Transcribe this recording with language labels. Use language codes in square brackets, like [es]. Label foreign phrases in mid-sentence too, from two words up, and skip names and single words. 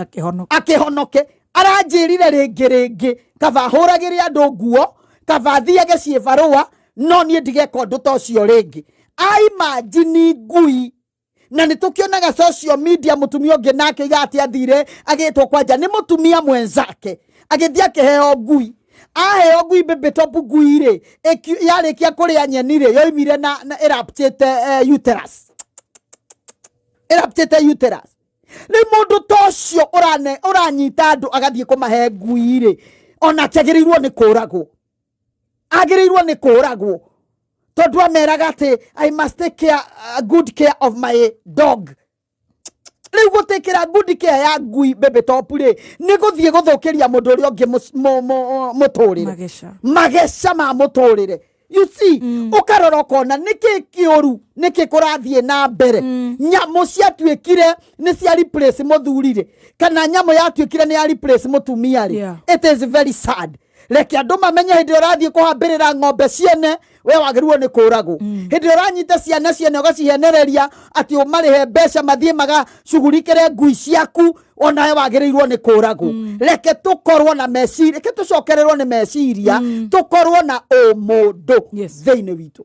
[ki] akihonoke aranjirire ringi kaba huragire andu nguo kaba thiage ciebarua no nie ndigeka undu tocio ringi imagine ngui na nitukionaga [en] social media [ki] mutumia ungi nake igati athire agitwo kwanja ni mutumia mwenzake agithia akiheo ngui aheo ngui [en] baby top [ki] ngui ri yarikia kuria nyeni ri yoimire na erupted uterus ni mundu tocio uranyita andu agathie kumahe ngui ri ona kĩagĩrĩirwo nĩ kũragwo agĩrĩirwo nĩ kũragwo tondũ ameraga atĩ [en] I must take care, good care of my dog. [ki] Rĩu gũtekĩra [en] good care [ki] ya ngui [en] baby top [ki] rĩ nĩ gũthiĩ gũthũkĩria mũndũ ũrĩa ũngĩ mũtũrĩre mageca ma mũtũrĩre. [en] You see, [ki] ukarora kona niki kiuru niki kurathiĩ na mbere nyamu ciatuĩkire nĩ cia replace mũthurire kana nyamu yatuĩkire nĩ ya replace mũtumia rĩ. [en] It is very sad. [ki] Reke andũ mamenye hĩndĩ ũrathiĩ kũhambĩrĩra ng'ombe ciene we wagĩrĩirwo nĩ kũragwo. Hĩndĩ ũranyita ciana ciene ũgacihenereria atĩ ũmarĩhe mbeca mathiĩ magacugurikĩre ngui ciaku ona we wagĩrĩirwo nĩ kũragwo. Reke tũkorwo na meciria, reke tũcokererwo nĩ meciria, tũkorwo na ũmũndũ thĩinĩ witũ.